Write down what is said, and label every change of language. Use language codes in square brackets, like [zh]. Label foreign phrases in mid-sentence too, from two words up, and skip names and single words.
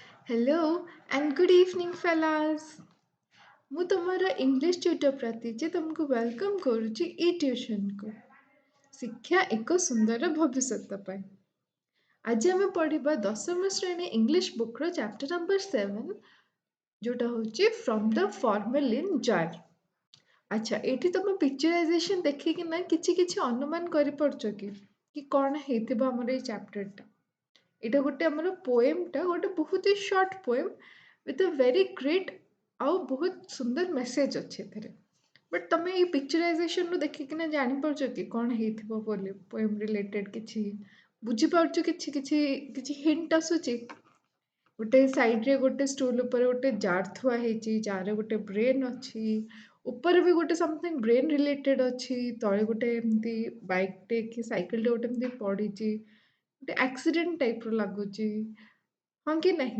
[en] hello and good evening fellas. [or] ମୁଁ ତମର [en] English tutor [or] ପ୍ରାତୀଜି ତମକୁ ୱେଲକମ୍ କରୁଛି ଇ ଟ୍ୟୁସନକୁ। ଶିକ୍ଷା ଏକ ସୁନ୍ଦର ଭବିଷ୍ୟତ ପାଇଁ ଆଜି ଆମେ ପଢ଼ିବା ଦଶମ ଶ୍ରେଣୀ ଇଂଲିଶ ବୁକ୍ର [en] chapter number [or] 7 ଯୋଉଟା ହେଉଛି ଫ୍ରମ୍ ଦ ଫର୍ମାଲିନ୍ ଜାର୍। ଆଚ୍ଛା, ଏଇଠି ତମ ପିକ୍ଚରାଇଜେସନ୍ ଦେଖିକିନା କିଛି କିଛି ଅନୁମାନ କରିପାରୁଛ କି କ'ଣ ହେଇଥିବ ଆମର ଏଇ ଚାପ୍ଟରଟା। ଏଇଟା ଗୋଟେ ଆମର ପୋଏମଟା, ଗୋଟେ ବହୁତ ହି [en] short poem with a very great [or] ଆଉ ବହୁତ ସୁନ୍ଦର ମେସେଜ ଅଛି ଏଥିରେ। ବଟ୍ ତମେ ଏଇ ପିକ୍ଚରାଇଜେସନରୁ ଦେଖିକିନା ଜାଣିପାରୁଛ କି କ'ଣ ହେଇଥିବ ବୋଲି [en] poem related [or] କିଛି ବୁଝିପାରୁଛ? କିଛି କିଛି କିଛି ହିଣ୍ଟ ଆସୁଛି? ଗୋଟେ ସାଇଡ୍ରେ ଗୋଟେ ଷ୍ଟୁଲ୍ ଉପରେ ଗୋଟେ ଜାର୍ ଥୁଆ ହେଇଛି, ଜାର୍ରେ ଗୋଟେ ବ୍ରେନ୍ ଅଛି, ଉପରେ ବି ଗୋଟେ [en] something brain related [or] ଅଛି, ତଳେ ଗୋଟେ ଏମିତି ବାଇକ୍ଟେ କି ସାଇକେଲଟେ ଗୋଟେ ଏମିତି ପଡ଼ିଛି, ଗୋଟେ ଆକ୍ସିଡେଣ୍ଟ ଟାଇପ୍ର ଲାଗୁଛି, ହଁ କି ନାହିଁ?